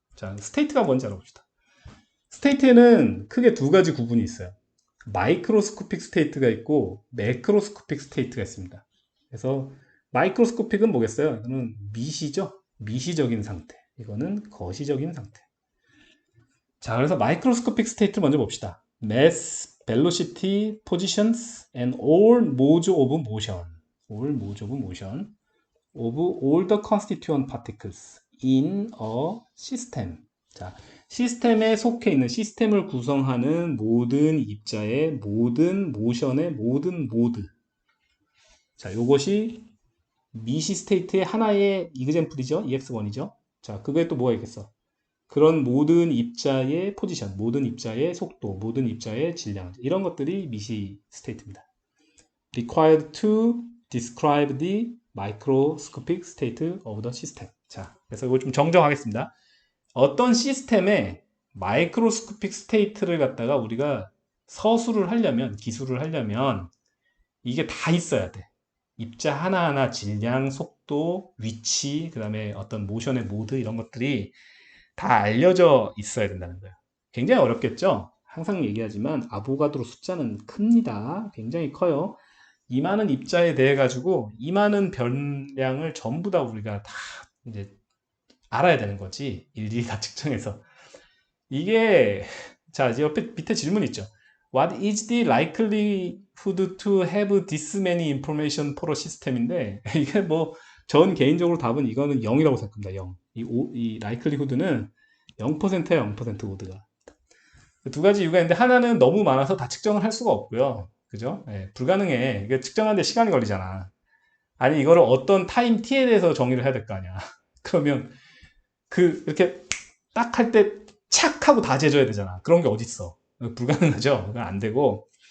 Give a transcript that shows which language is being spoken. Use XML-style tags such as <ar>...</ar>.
<ko>자, 스테이트가 뭔지 알아봅시다. 스테이트에는 크게 두 가지 구분이 있어요. 마이크로스코픽 스테이트가 있고 매크로스코픽 스테이트가 있습니다. 그래서 마이크로스코픽은 뭐겠어요? 이거는 미시죠? 미시적인 상태. 이거는 거시적인 상태. 자, 그래서 마이크로스코픽 스테이트를 먼저 봅시다.</ko> <en>mass, velocity, positions, and all modes of motion. all modes of motion of all the constituent particles in a system.</en> <ko>자, 시스템에 속해 있는 시스템을 구성하는 모든 입자의 모든 모션의 모든 모드. 자, 요것이 미시 스테이트의 하나의 이그젠플이죠. EX1이죠. 자, 그게 또 뭐가 있겠어? 그런 모든 입자의 포지션, 모든 입자의 속도, 모든 입자의 질량, 이런 것들이 미시 스테이트입니다.</ko> <en>Required to describe the microscopic state of the system.</en> <ko>자, 그래서 이걸 좀 정정하겠습니다. 어떤 시스템에 마이크로스코픽 스테이트를 갖다가 우리가 서술을 하려면, 기술을 하려면 이게 다 있어야 돼. 입자 하나하나 질량, 속도, 위치, 그 다음에 어떤 모션의 모드 이런 것들이 다 알려져 있어야 된다는 거예요. 굉장히 어렵겠죠? 항상 얘기하지만 아보가드로 숫자는 큽니다. 굉장히 커요. 이 많은 입자에 대해 가지고 이 많은 변량을 전부 다 우리가 다 이제 알아야 되는 거지. 일일이 다 측정해서. 이게 자, 이제 옆에 밑에 질문 있죠.</ko> <en>What is the likelihood to have this many information for a system인데</en> <ko>이게 뭐 전 개인적으로 답은 이거는 0이라고 생각합니다. 0. 이 likelihood는 0%야, 0% 오드가. 두 가지 이유가 있는데 하나는 너무 많아서 다 측정을 할 수가 없고요. 그죠? 예, 불가능해. 이게 측정하는데 시간이 걸리잖아. 아니 이거를 어떤 타임 t에 대해서 정의를 해야 될 거 아니야. 그러면 이렇게 딱 할 때 착 하고 다 재줘야 되잖아. 그런 게 어딨어. 불가능하죠. 그건 안 되고.</ko>